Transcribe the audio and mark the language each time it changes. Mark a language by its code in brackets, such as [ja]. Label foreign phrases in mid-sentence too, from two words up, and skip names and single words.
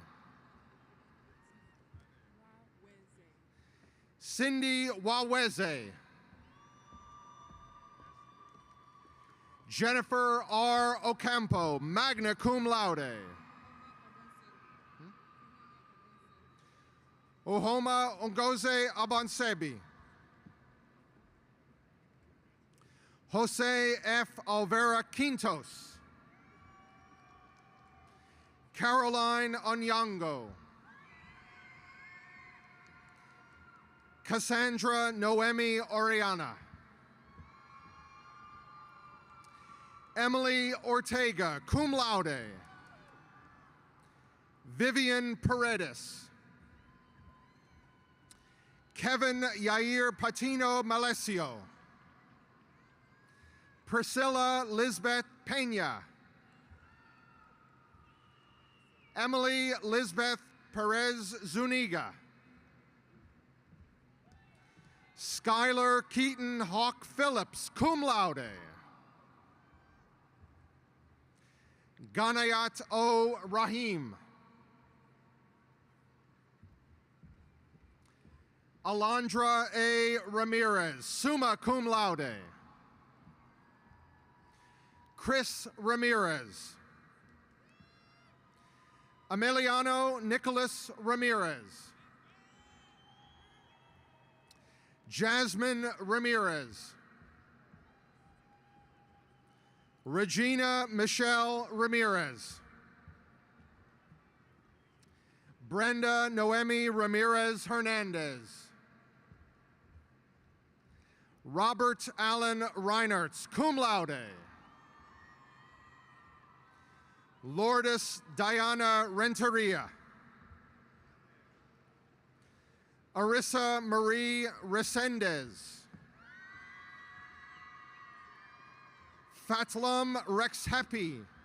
[en] Cindy Waweze. Jennifer R. Ocampo, [la] magna cum laude. [en] Uhoma Ngoze Abansebi. Jose F. Alvera Quintos. Caroline Onyango. Cassandra Noemi Oriana. Emily Ortega, [la] cum laude. [en] Vivian Paredes. Kevin Yair Patino Malesio. Priscilla Lisbeth Pena. Emily Lisbeth Perez Zuniga. Skylar Keaton Hawk Phillips, [la] cum laude. [en] Ganayat O. Rahim. Alondra A. Ramirez, [la] summa cum laude. [en] Chris Ramirez. Emiliano Nicholas Ramirez. Jasmine Ramirez. Regina Michelle Ramirez. Brenda Noemi Ramirez Hernandez. Robert Allen Reinertz, [la] cum laude. [en] Lourdes Diana Renteria. Arissa Marie Resendez. Fatlam Rex Happy.